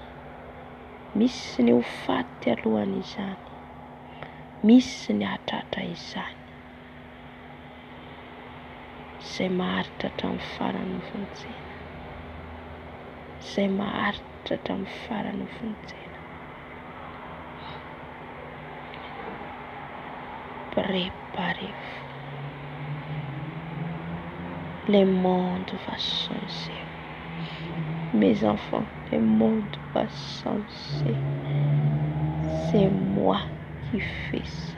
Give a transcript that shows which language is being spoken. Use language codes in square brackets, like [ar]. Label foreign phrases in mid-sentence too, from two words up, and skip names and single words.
[mg] Misy ny ho faty alohan'izany. Misy ny hatratra izany. Izay maharitra hatramin'ny farany ny vonjena. Izay maharitra hatramin'ny farany ny vonjena. [fr] Préparez-vous. Le monde va changer. Mes enfants, le monde va changer. C'est moi qui fais ça.